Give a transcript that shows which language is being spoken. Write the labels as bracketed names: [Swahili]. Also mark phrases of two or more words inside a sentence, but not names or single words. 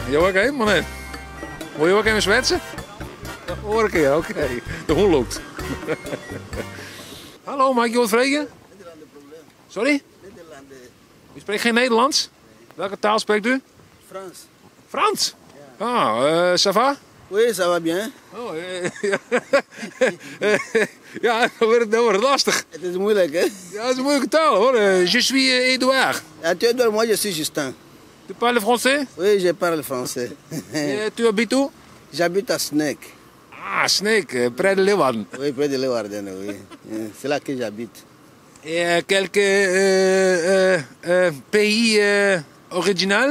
[Dutch] Jo, oké, maar nee. Wil je ook even zwetsen? Ja, hoor ik je, oké. De hond loopt. Hallo, mag ik je wat vragen? Sorry? U spreekt geen Nederlands? Welke taal spreekt u? Frans. Frans? [French] Ah, ça va? Oui, ça va bien. [Dutch] Oh, ja, dan wordt het lastig. Het is moeilijk, hè? Ja, dat is een moeilijke taal, hoor. [French] Je suis Edouard. Ah, tu es Edouard, moi je suis Justin. Tu parles français? Oui, je parle français. Et tu habites où? J'habite à Sneek. Ah, Sneek, près de Leeuwarden. Oui, près de Leeuwarden, oui. C'est là que j'habite. Et quelques pays original?